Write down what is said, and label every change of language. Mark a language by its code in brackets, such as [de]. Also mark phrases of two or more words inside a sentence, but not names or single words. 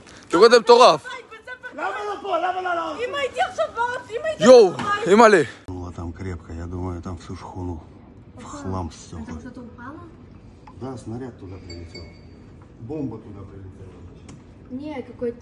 [he] תראו את זה מטורף. למה לא פה? למה לא? אם הייתי עכשיו בארץ, אם הייתי... יואו, אימא'לה. [ru] Там крепко, я думаю, там всю шхуну в хлам ссёкло. Там что-то упало? Да, снаряд туда прилетел. Бомба туда прилетела. Не, какой-то...